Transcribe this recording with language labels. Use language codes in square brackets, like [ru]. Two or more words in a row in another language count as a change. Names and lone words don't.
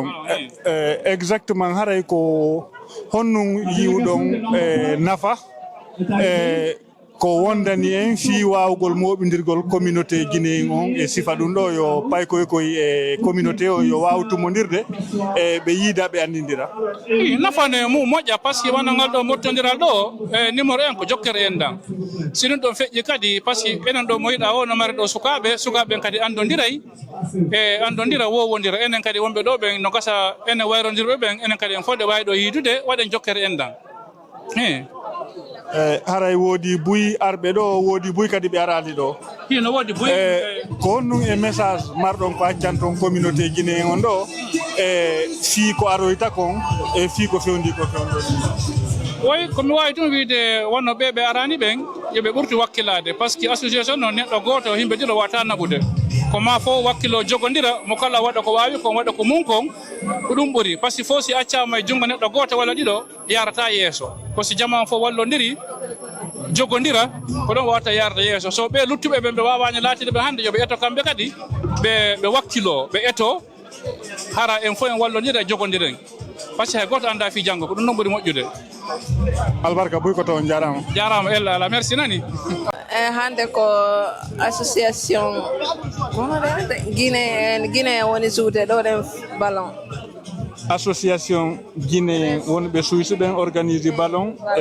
[ff] Exactement haray ko honnum yiwdon nafa ko wondani en fi wawgol moɓidirgol [fr] communauté guinéen [ff] on e sifa ɗum ɗo yo paykoy e communauté o yo waw tumodirde e ɓe yiida ɓe andidira nafane mum moƴƴa [fr] par ce que [ff] wonangal ɗo mottodiral ɗo e numéro 1 ko jokkere en dan sinon ɗon feƴƴi kadi [fr] par ce que [ff] enen ɗo mo yiɗa o no mari ɗo sukaɓe kadi andodiray e andodira wowodira enen kadi wonɓe ɗo ɓen no gasa enen wayrodirɓe ɓen enen kadi en fodde wawi ɗo yiidude waɗen jokkere en dan haray woodi buy arɓe ɗo woodi buy kadi ɓe arali ɗo hino woodi buy ko honnum e message marɗon ko accan toon [fr] communauté guinéen [ff] on ɗo e fii ko aroyta kon e fii ko fewndi woy komi wawi tun wiide wonno ɓe arani ɓen yoɓe ɓurti wakkilade [fr] par ce que [ff] association noon neɗɗo goto yimɓe ɗiɗo wata naɓude ko ma fo wakkilo jogodira mo kala waɗa ko wawi kon waɗa ko mum kon ko ɗum ɓuuri [fr] par ce que [ff] fo si accama e junngo neɗɗo goto walla ɗiɗo yarata yeeso ko si jama fo wallodiri jogodira ko ɗon wawata yarata yeeso so ɓe luttuɓe ɓe wawani laatide ɓe hande yoɓe eto kamɓe kadi ɓe wakkilo ɓe eto hara en fo en wallodira e jogodiren [fr] par ce que [ff] hay goto anda fi janggo ko ɗum noon ɓuuri moƴƴude albarka buy ko to jarama ella ala merci nani hande ko association Guinée woni suude ɗo ɗen ballon association Guinée wonɓe Suisse ɓen organise ballon e